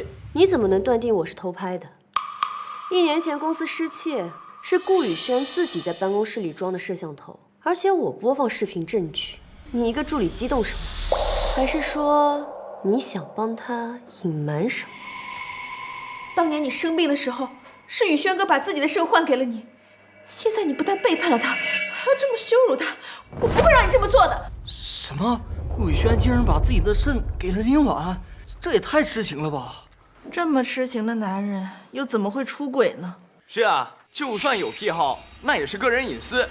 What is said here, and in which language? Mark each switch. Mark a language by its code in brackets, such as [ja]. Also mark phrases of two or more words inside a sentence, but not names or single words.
[zh] 你怎麼能斷定我是偷拍的？1年前公司失竊，是顧宇軒自己在辦公室裡裝的攝像頭，而且我播放視頻證據，你一個助理激動什麼？還是說你想幫他隱瞞什麼？當年你生病的時候，是宇軒哥把自己的腎換給了你。現在你不但背叛了他，還要這麼羞辱他，我不會讓你這麼做的。什麼？顧宇軒竟然把自己的腎給了林婉，這也太痴情了吧！这麼痴情的男人，又怎麼會出軌呢？是啊，就算有癖好，那也是個人隱私。